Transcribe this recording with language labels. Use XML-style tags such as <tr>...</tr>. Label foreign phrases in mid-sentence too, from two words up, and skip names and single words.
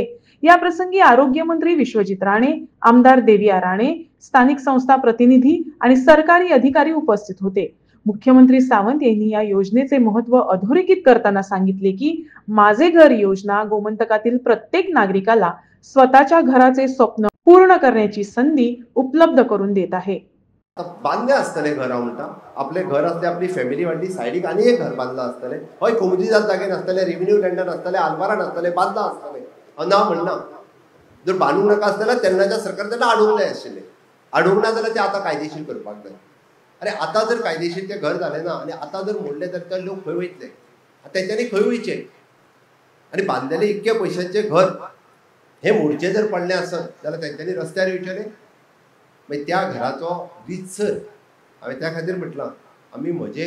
<mr>या प्रसंगी आरोग्यमंत्री विश्वजित राणे, आमदार देविया राणे, स्थानिक संस्था प्रतिनिधी आणि सरकारी अधिकारी उपस्थित होते. मुख्यमंत्री सावंत यांनी या योजनेचे महत्त्व अधोरेखित करताना सांगितले की माझे घर योजना गोमंतकातील प्रत्येक नागरिकाला स्वतःच्या घराचे स्वप्न पूर्ण करण्याची संधी उपलब्ध करून देत आहे.</mr> <kok>बांधले असतले घरा म्हणटा आपले घर असले आपली फॅमिली वाटली सायडीक आणि एक घर बांधला असतले हय कोमुदिजात जागे नसतले</kok> <en>revenue land</en> <kok>नसतले आलवारा नसतले बांधला असतले ना म्हणना जर बांधूंक नाका आसतले तेन्नाच्या सरकार तेन्ना अडवूंक जाय आशिल्ले अडवूंक ना जाल्यार ते आतां कायदेशीर करपाक जाय. अरे आतां जर कायदेशीर ते घर जालें ना आनी आतां जर मोडले जाल्यार ते लोक खंय वयतले तेंच्यांनी खंय वयचें आनी बांदलेले इतके पयशांचे घर हे मोडचे जर पडले आसत जाल्यार तेंच्यांनी रस्त्यार येवचें मागीर त्या घराचो रितसर हांवें त्या खातीर म्हटलां आमी म्हजें</kok>